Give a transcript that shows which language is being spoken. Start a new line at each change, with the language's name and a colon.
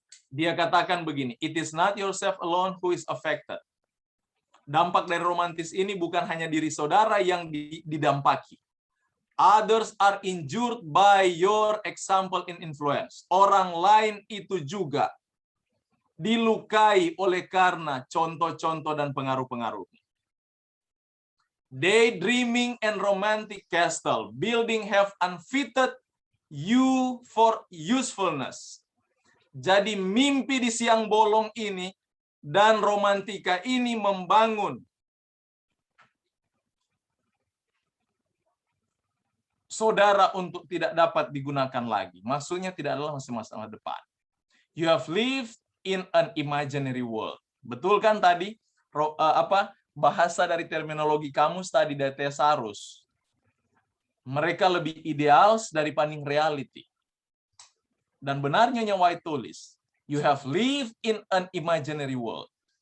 Indonesian: Dia katakan begini,
English: it is not yourself alone who is affected.
Indonesian: Dampak dari romantis ini bukan hanya diri saudara yang didampaki.
English: Others are injured by your example in influence.
Indonesian: Orang lain itu juga dilukai oleh karena contoh-contoh dan pengaruh-pengaruh.
English: Daydreaming and romantic castle building have unfitted you for usefulness.
Indonesian: Jadi mimpi di siang bolong ini dan romantika ini membangun saudara untuk tidak dapat digunakan lagi. Maksudnya tidak adalah masa depan.
English: You have lived in an imaginary world.
Indonesian: Betul kan tadi bahasa dari terminologi kamus tadi dari Thesaurus. Mereka lebih ideal daripada reality. Dan benarnya yang White tulis,
English: you have lived in an imaginary world.